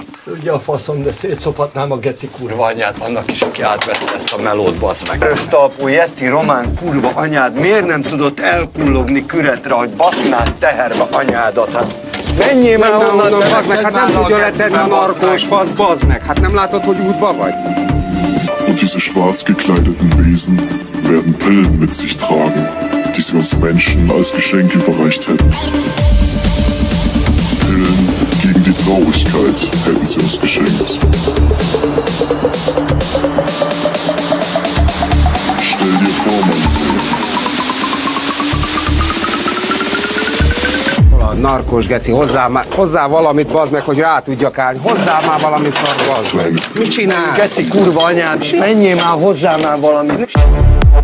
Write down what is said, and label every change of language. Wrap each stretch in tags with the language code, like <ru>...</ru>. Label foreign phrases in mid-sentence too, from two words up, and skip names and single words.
<hu>Ugye a faszom, de szétszophatnám a geci kurva anyját annak is, aki átvette ezt a melót, bazd meg. Rösztalpú Yeti román kurva anyád miért nem tudott elkullogni küretre, hogy basznád teherbe anyádat? Hát menjél már onnan, bazd meg, hát nem tudja letenni a narkós fasz, bazd meg. Hát nem látod, hogy útba vagy?</hu> <de>Und diese schwarz gekleideten Wesen werden Pillen mit sich tragen, die sie uns Menschen als Geschenk überreicht hätten. Pillen gegen die Traurigkeit hätten sie uns geschenkt. Stell dir vor, mein Sohn.</de> <hu>Narkós geci, hozzá valamit, bazd meg, hogy rá tudjak állni. Hozzá már valamit, bazd meg. Mit csinál? Geci kurva anyád, menjél már hozzá már valamit.</hu>